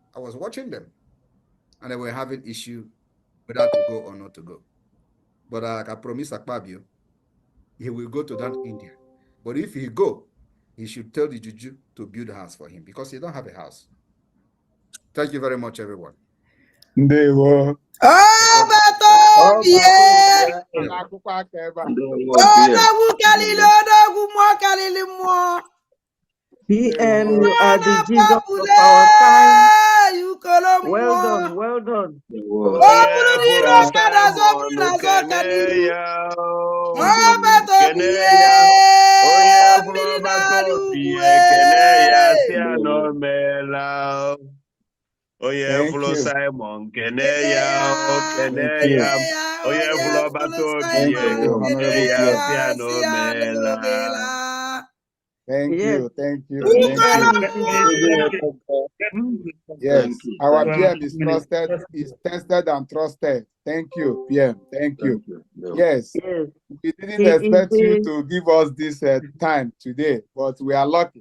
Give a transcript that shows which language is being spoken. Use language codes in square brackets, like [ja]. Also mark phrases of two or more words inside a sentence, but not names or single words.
[en] I was watching them, and they were having issue whether to go or not to go. But I can promise Akpabio, he will go to that India. But if he go, he should tell the Juju to build a house for him because he don't have a house. Thank you very much, everyone. [ig] Ndewo. Odogwu kalili odogwu mmụọ kalili mmụọ. [en] PM, you are the Jesus of our time. [ig] Ukolo [en] Well [ig] mmụọ. [en] done, well done. [ig] Ọ bụrụ n'iru ọkada azụ, ọ bụrụ n'azụ ọka n'iru. Ọbata obi mmiri na-arị ugwu. Onye fụrụ Simon kene ya, kene ya. Onye fụrụ ọbata obi kene ya, si ya na o meela. [en] Thank Yes. you, thank you, PM thank you. is Yes, our PM is trusted, is tested and trusted. Thank you, PM. Thank you. Yes, yes. we didn't He expect is you the- to give us this time today, but we are lucky.